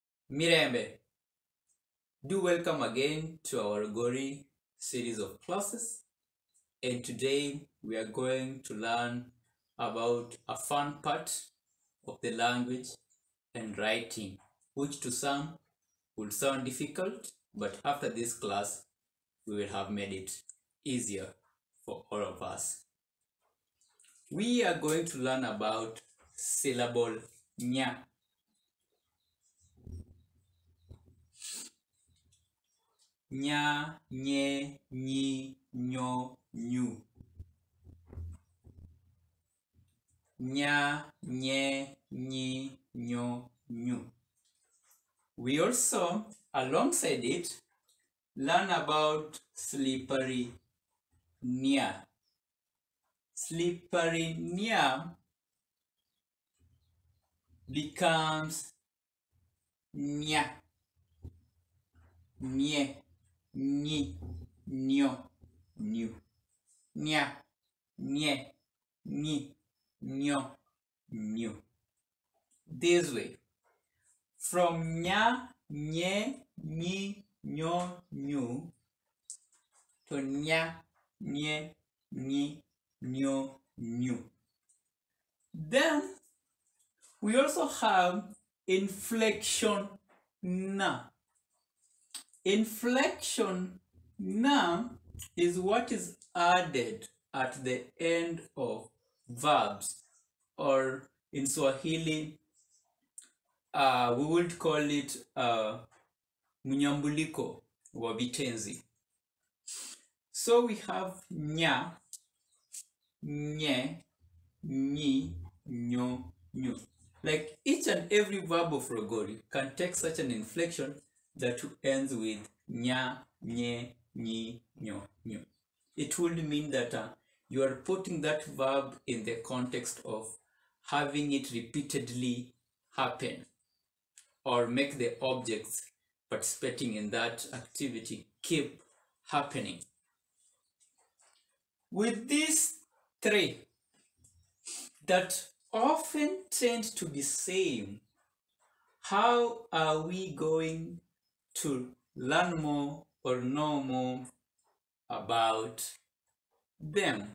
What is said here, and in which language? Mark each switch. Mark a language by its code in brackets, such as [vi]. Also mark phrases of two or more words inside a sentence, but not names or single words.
[en] Mirembe, do welcome again to our Ururogōri series of classes, and today we are going to learn about a fun part of the language and writing, which to some would sound difficult, but after this class we will have made it easier for all of us. We are going to learn about syllable nya. Nya, nye, nyi, nyo, nyu. Nya, nye, nyi, nyo, nyu. We also, alongside it, learn about slippery nya. Slippery nya becomes nya, nye, nyi, nyo, nyu. Nya, nye, nyi, nyo, nyu. This way, from nya, nye, nyi, nyo, nyu to nya, nye, nyi, nyo, nyu. Then we also have inflection na. Inflection na is what is added at the end of verbs, or in Swahili we would call it [sw] mnyambuliko wa vitenzi. [en] So we have nya, nye, nyi, nyo, nyu. Like each and every verb of Ururogōri can take such an inflection that ends with nya, nye, nyi, nyo, nyu. It would mean that you are putting that verb in the context of having it repeatedly happen, or make the objects participating in that activity keep happening. With these three that often tend to be same, how are we going to learn more or know more about them?